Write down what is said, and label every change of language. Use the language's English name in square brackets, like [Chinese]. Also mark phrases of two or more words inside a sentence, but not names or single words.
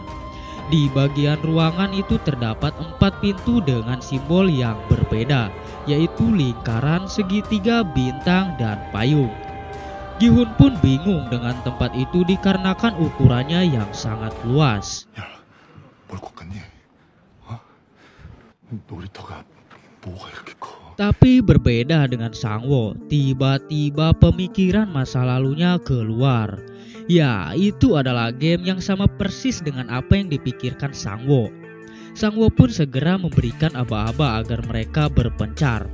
[Indonesian] Di bagian ruangan itu terdapat 4 pintu dengan simbol yang berbeda, yaitu lingkaran, segitiga, bintang, dan payung. Gi-hun pun bingung dengan tempat itu dikarenakan ukurannya yang sangat luas. [Korean] 야, 뭘 꽂겠니? 어? 놀이터가 뭐가 이렇게 커? [Indonesian] Tapi berbeda dengan Sang-woo, tiba-tiba pemikiran masa lalunya keluar. Ya, itu adalah game yang sama persis dengan apa yang dipikirkan Sang-woo. Sang-woo pun segera memberikan aba-aba agar mereka berpencar.